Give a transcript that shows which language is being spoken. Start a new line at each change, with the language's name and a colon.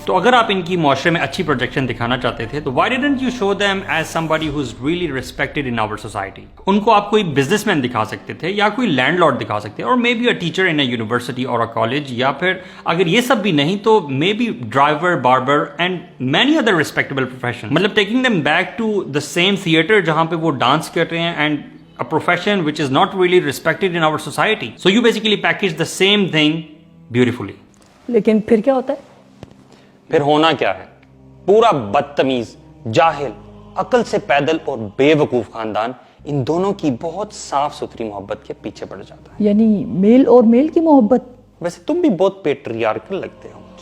Urdu: تو اگر آپ ان کی معاشرے میں اچھی پروجیکشن دکھانا چاہتے تھے تو
English: Why didn't you show them as somebody who is really respected in our society.
Urdu: ان کو آپ کوئی بزنس مین دکھا سکتے تھے, یا کوئی لینڈ لارڈ دکھا سکتے, اور
English: may be a teacher in a university اور a college,
Urdu: یا پھر اگر یہ سب بھی نہیں تو
English: May be driver, barber and many other respectable professions.
Urdu: مطلب
English: taking them back to the same theater
Urdu: جہاں پہ وہ ڈانس کر رہے ہیں,
English: and a profession which is not really respected in our society. So you basically package the same thing beautifully.
Urdu: لیکن پھر کیا ہوتا ہے؟ پھر ہونا کیا ہے, پورا بدتمیز, جاہل, عقل سے پیدل اور بے وقوف خاندان ان دونوں کی بہت صاف ستھری محبت کے پیچھے پڑ جاتا ہے. یعنی میل اور میل کی محبت؟ ویسے تم بھی بہت پیٹریارکل لگتے ہو.